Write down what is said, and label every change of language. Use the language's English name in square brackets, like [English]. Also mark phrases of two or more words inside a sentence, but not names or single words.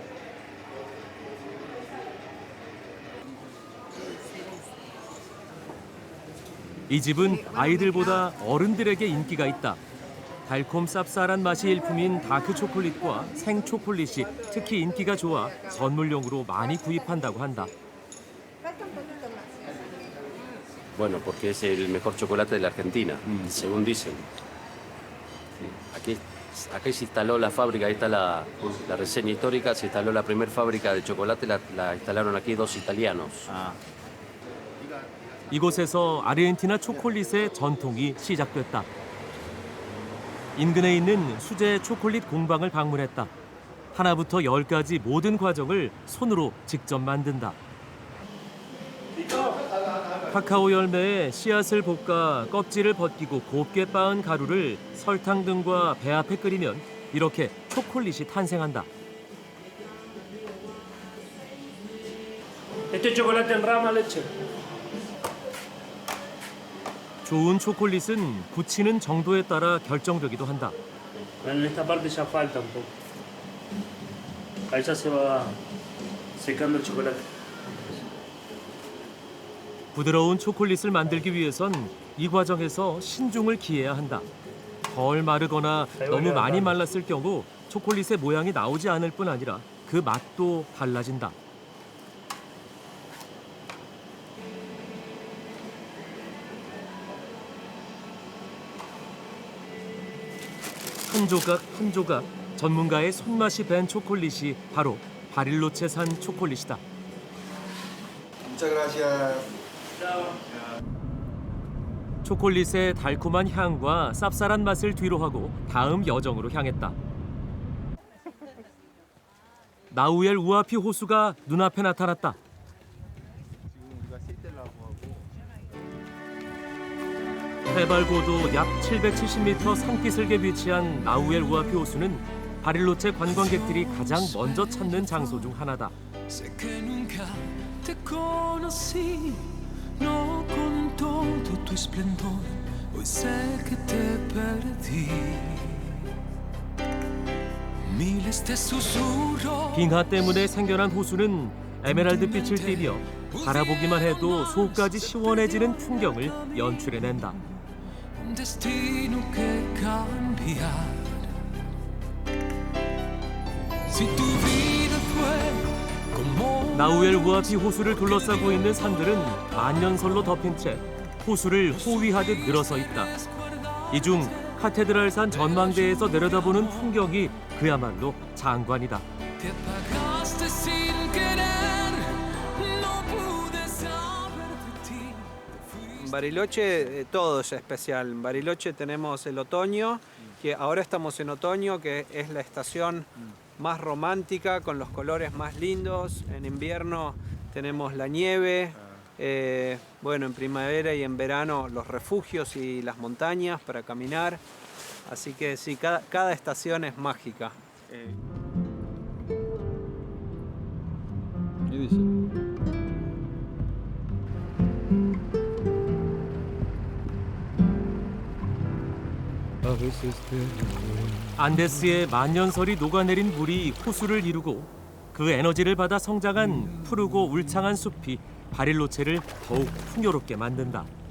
[Korean] 이 집은 아이들보다 어른들에게 인기가 있다. 달콤 쌉쌀한 맛이 일품인 다크 초콜릿과 생 초콜릿이 특히 인기가 좋아 선물용으로 많이 구입한다고 한다. [Spanish] Bueno, porque es el mejor chocolate de la Argentina, según dicen. Sí. Aquí aquí se instaló la fábrica, ahí está la reseña histórica, se instaló la primera fábrica de chocolate, la instalaron aquí dos italianos. [Korean] 이곳에서 아르헨티나 초콜릿의 전통이 시작됐다. 인근에 있는 수제 초콜릿 공방을 방문했다. 하나부터 10까지 모든 과정을 손으로 직접 만든다. 카카오 열매에 씨앗을 볶아 껍질을 벗기고 곱게 빻은 가루를 설탕 등과 배합해 끓이면 이렇게 초콜릿이 탄생한다. [Spanish] Este chocolate en rama leche. [Korean] 좋은 초콜릿은 굳히는 정도에 따라 결정되기도 한다. [Spanish] En esta parte ya falta un poco. Ahí ya se va secando el chocolate. [Korean] 부드러운 초콜릿을 만들기 위해선 이 과정에서 신중을 기해야 한다. 덜 마르거나 너무 많이 말랐을 경우 초콜릿의 모양이 나오지 않을 뿐 아니라 그 맛도 달라진다. 한 조각 한 조각 전문가의 손맛이 밴 초콜릿이 바로 바릴로체산 초콜릿이다. [Spanish] Muchas gracias. [Korean] 초콜릿의 달콤한 향과 쌉쌀한 맛을 뒤로하고 다음 여정으로 향했다. 나우엘 우아피 호수가 눈앞에 나타났다. 해발 고도 약 770m 산기슭에 위치한 나우엘 우아피 호수는 바릴로체 관광객들이 가장 먼저 찾는 장소 중 하나다. [Spanish] Sé que nunca te conocí, no con todo tu esplendor, hoy sé que te perdí. Miles de susurros. [Korean] 빙하 때문에 생겨난 호수는 에메랄드 빛을 띠며 바라보기만 해도 속까지 시원해지는 풍경을 연출해낸다. [Spanish] Un destino que cambiar. Si tu vida fue como [Korean] 나우엘 우아피 호수를 둘러싸고 있는 산들은 만년설로 덮인 채 호수를 호위하듯 늘어서 있다. 이 중 카테드랄산 전망대에서 내려다보는 풍경이 그야말로 장관이다. [Spanish] te apagaste sin querer, no pude saber de ti. En Bariloche todo es especial. En Bariloche tenemos el otoño, que ahora estamos en otoño, que es la estación más romántica, con los colores más lindos. En invierno tenemos la nieve. Bueno, en primavera y en verano los refugios y las montañas para caminar. Así que sí, cada estación es mágica. [Korean] 안데스의 만년설이 녹아내린 물이 호수를 이루고 그 에너지를 받아 성장한 푸르고 울창한 숲이 바릴로체를 더욱 풍요롭게 만든다.